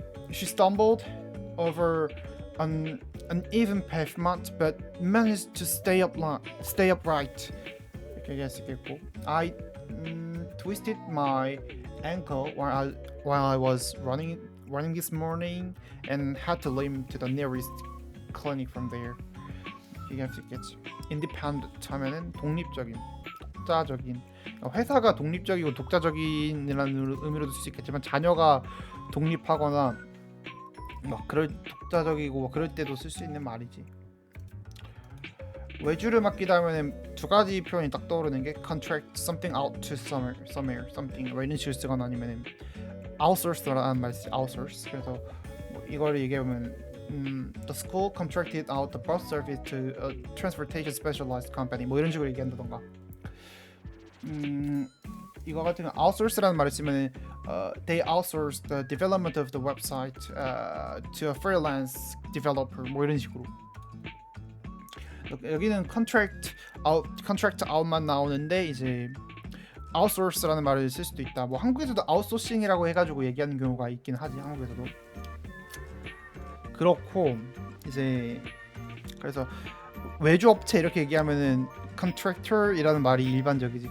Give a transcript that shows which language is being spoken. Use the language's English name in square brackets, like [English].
[English] She stumbled over an uneven pavement but managed to stay upright. [Korean] 이렇게 얘기할 수 있겠고, [English] I twisted my ankle while I was running this morning and had to limp to the nearest clinic from there. [Korean] 얘기할 수 있겠지. independent 하면은 독립적인, 독자적인. 회사가 독립적이고 독자적인이라는 의미로도 쓸 수 있겠지만, 자녀가 독립하거나 막 그럴 독자적이고 그럴 때도 쓸 수 있는 말이지. 외주를 맡기다 하면은 두 가지 표현이 딱 떠오르는 게 [English] contract something out to somewhere something [Korean] 뭐 이런 식으로 쓰거나, 아니면은 outsource라는 말 쓰. [English] outsource. [Korean] 그래서 뭐 이거를 얘기하면 [English] the school contracted out the bus service to a transportation specialized company [Korean] 뭐 이런 식으로 얘기한다던가. 이거 같은 거 outsource라는 말을 쓰면 [English] they outsourced the development of the website to a freelance developer [Korean] 뭐 이런 식으로. 여기는 contract out만 나오는데 이제 outsource라는 말을 쓸 수도 있다. 뭐 한국에서도 outsourcing이라고 해가지고 얘기하는 경우가 있긴 하지, 한국에서도. 그렇고 이제 그래서 외주 업체 이렇게 얘기하면은 contractor이라는 말이 일반적이지.